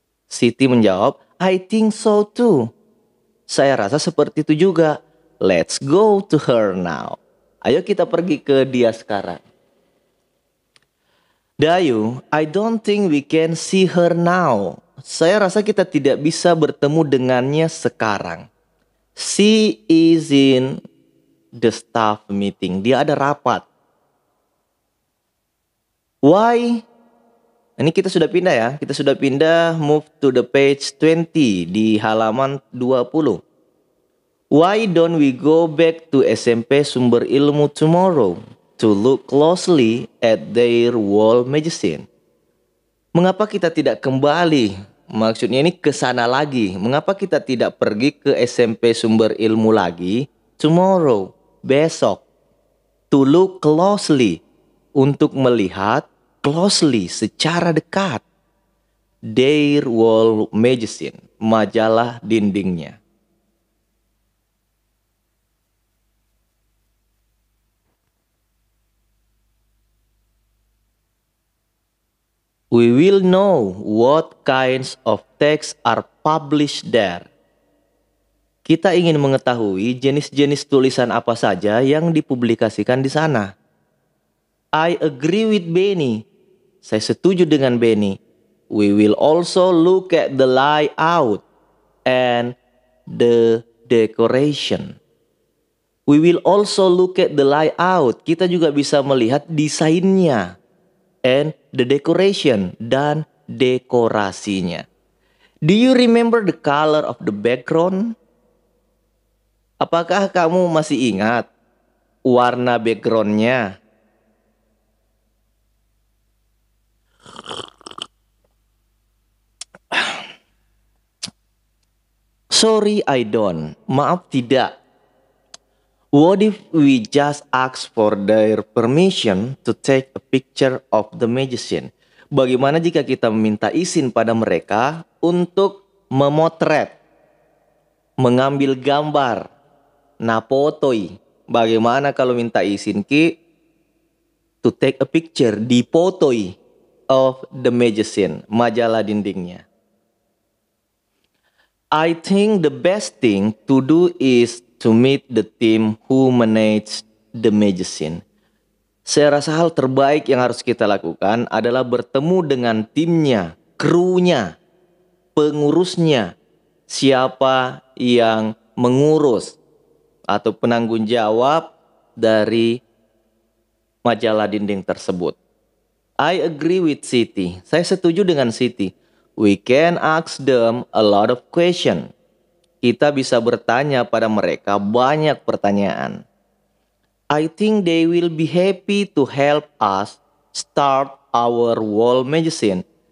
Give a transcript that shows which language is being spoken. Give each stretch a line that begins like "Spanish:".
Indonesian: Siti menjawab,
English: I think so too.
Indonesian: Saya rasa seperti itu juga.
English: Let's go to her now.
Indonesian: Ayo kita pergi ke dia sekarang.
English: Dayu, I don't think we can see her now.
Indonesian: Saya rasa kita tidak bisa bertemu dengannya sekarang.
English: She is in the staff meeting.
Indonesian: Dia ada rapat.
English: Why?
Indonesian: Ini kita sudah pindah ya. Kita sudah pindah,
English: move to the page 20
Indonesian: di halaman 20.
English: Why don't we go back to SMP Sumber Ilmu tomorrow to look closely at their wall magazine?
Indonesian: Mengapa kita tidak kembali? Maksudnya ini ke sana lagi. Mengapa kita tidak pergi ke SMP Sumber Ilmu lagi?
English: Tomorrow,
Indonesian: besok.
English: To look closely,
Indonesian: untuk melihat
English: closely,
Indonesian: secara dekat.
English: Their wall magazine,
Indonesian: majalah dindingnya.
English: We will know what kinds of texts are published there.
Indonesian: Kita ingin mengetahui jenis-jenis tulisan apa saja yang dipublikasikan di sana.
English: I agree with Benny.
Indonesian: Saya setuju dengan Benny.
English: We will also look at the layout and the decoration. We will also look at the layout.
Indonesian: Kita juga bisa melihat desainnya.
English: and the decoration,
Indonesian: dan dekorasinya.
English: Do you remember the color of the background?
Indonesian: Apakah kamu masih ingat warna backgroundnya?
English: Sorry, I don't.
Indonesian: Maaf, tidak.
English: What if we just ask for their permission to take a picture of the magician?
Indonesian: Bagaimana jika kita meminta izin pada mereka untuk memotret, mengambil gambar, napotoi? Bagaimana kalau minta izin Ki
English: to take a picture,
Indonesian: dipotoi
English: of the magician,
Indonesian: majalah dindingnya?
English: I think the best thing to do is to meet the team who manage the magician.
Indonesian: Saya rasa hal terbaik yang harus kita lakukan adalah bertemu dengan timnya, krunya, pengurusnya, siapa yang mengurus atau penanggung jawab dari majalah dinding tersebut.
English: I agree with Siti.
Indonesian: Saya setuju dengan Siti.
English: We can ask them a lot of questions.
Indonesian: Kita bisa bertanya pada mereka banyak pertanyaan.
English: I think they will be happy to help us start our wall magazine.